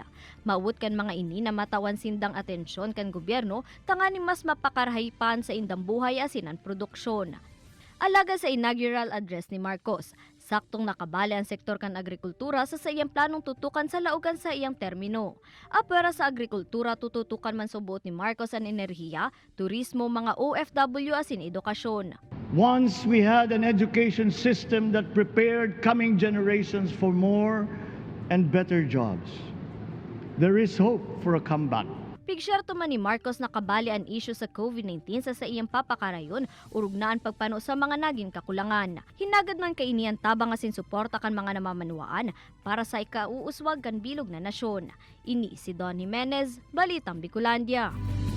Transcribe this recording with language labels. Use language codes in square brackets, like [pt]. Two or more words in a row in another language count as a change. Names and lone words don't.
[bik] Mawut kan mga ini na matawan sindang atensyon kan gobyerno tangani mas mapakarahipan sa indang buhay asin ang produksyon. Alaga sa inaugural address ni Marcos, saktong nakabali ang sektor kan agrikultura sa iyang planong tutukan sa laugan sa iyang termino. Apera sa agrikultura tututukan man subuot ni Marcos ang enerhiya, turismo, mga OFW asin edukasyon. [en] Once we had an education system that prepared coming generations for more and better jobs, there is hope for a comeback. [bik] Pigsyerto man ni Marcos na kabali ang issue sa COVID-19 sa iyang papakarayon, urug na ang pagpano sa mga naging kakulangan. Hinagad man kainian tabang asin suporta kan mga namamanwaan para sa ikauuswag kan bilog na nasyon. Ini si Don Jimenez, Balitang Bicolandia.